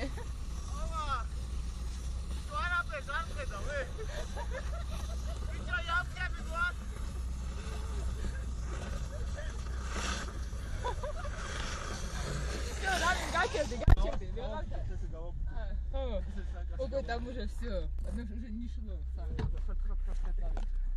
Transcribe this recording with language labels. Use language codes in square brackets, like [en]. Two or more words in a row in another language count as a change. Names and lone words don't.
[ka] ოპა. Tu არაფერს არ ხედავ, ბიჭო, იამკები გვაქვს. Всё, რავი, გაჩერდი. [ru] Ого, там уже всё. Оно уже не шло.